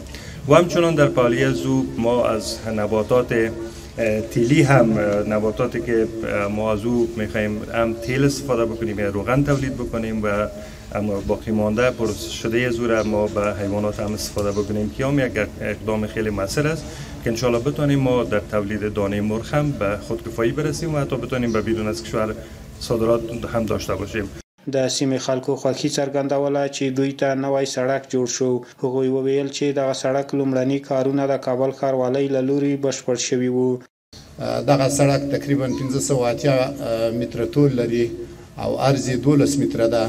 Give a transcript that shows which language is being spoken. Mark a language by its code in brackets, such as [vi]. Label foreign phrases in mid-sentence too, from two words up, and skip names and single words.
[fa] و همچنان در پالی زو ما از نباتات تیلی هم نباتاتی که ما از او میخوایم هم تیل استفاده بکنیم یا روغن تولید بکنیم و اما باقی مانده پروسس شده زور ما به حیوانات هم استفاده بکنیم که هم یک اقدام خیلی مؤثر است که انشالله بتونیم ما در تولید دانه مرغ هم به خودکفایی برسیم و حتی بتونیم به بیرون از کشور صادرات هم داشته باشیم. [ps] د سیمې خلکو خوښي څرګندوله چې دوی ته نوی سړک جوړ شو. هغوی وویل چې دغه سړک لومړني کارونه د کابل ښاروالۍ له لوري بشپړ شوي وو. دغه سړک تقریبا 580 متره طول لري او عرض 12 متره ده.